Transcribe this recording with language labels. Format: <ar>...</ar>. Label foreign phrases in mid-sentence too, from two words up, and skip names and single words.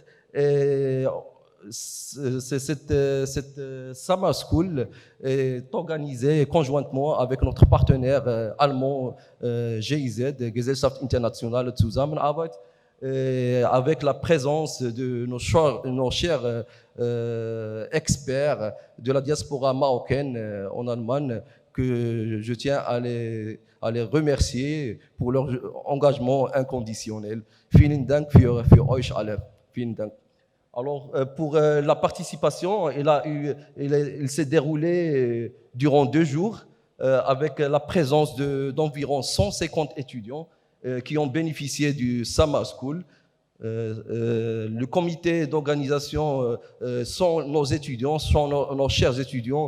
<fr>Et cette</fr> <en>Summer School</en> <fr>est organisée conjointement avec notre partenaire allemand GIZ, Gesellschaft Internationale Zusammenarbeit, avec la présence de nos chers experts de la diaspora marocaine en Allemagne, que je tiens à les remercier pour leur engagement inconditionnel.</fr> <de>Vielen Dank für euch alle. Vielen Dank.</de> <fr>Alors, pour la participation, il s'est déroulé durant 2 jours avec la présence d'environ 150 étudiants qui ont bénéficié du</fr> <en>Summer School.</en> <fr>Le comité d'organisation sont nos étudiants, sont nos chers étudiants.</fr>